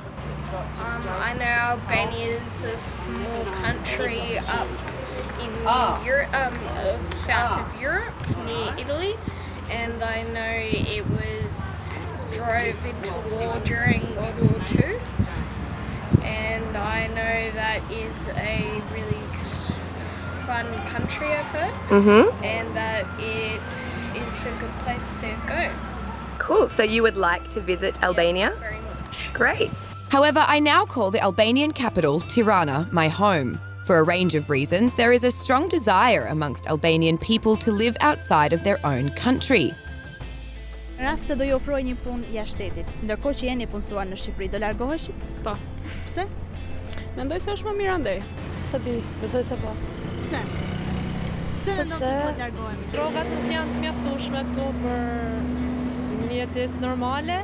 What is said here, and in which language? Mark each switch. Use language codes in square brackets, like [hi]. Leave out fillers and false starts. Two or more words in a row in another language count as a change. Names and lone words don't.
[en] I know Albania is a small country up in Europe, south of Europe, near Italy, and I know it was drove into war during World War II, and I know that is a really fun country, I've heard, and that it is a good place to go. Cool, so you would like to visit Albania? Yes, very much. Great. However, I now call the Albanian capital, Tirana, my home. For a range of reasons, there is a strong desire amongst Albanian people to live outside of their own country. [sq] Në rast se do ju ofroj një punë jashtë shtetit, ndërkohë që jeni punësuar në Shqipëri, do largoheshit? Po. Pse? Mendoj se është më mirë andej. Se di, besoj se po. Pse? Pse mendon se duhet largohemi? Drogat nuk janë të mjaftueshme këtu për një jetesë normale.